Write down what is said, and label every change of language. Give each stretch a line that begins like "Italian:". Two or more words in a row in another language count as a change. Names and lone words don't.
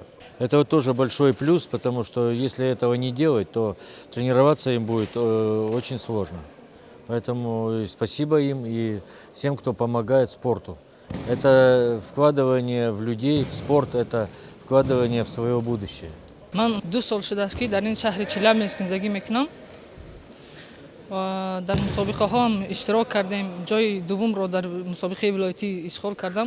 Russian: Это вот тоже большой плюс, потому что если этого не делать, то тренироваться им будет очень сложно. Поэтому спасибо им и всем, кто помогает спорту. Это вкладывание в людей, в спорт, это вкладывание в свое будущее.
Tajik: من 2 سال شده است که در این شهر چلیابینسک زندگی میکنم و در مسابقه ها هم اشتراک کردیم. جای دوم را در مسابقه ولایتی اشغال کردم.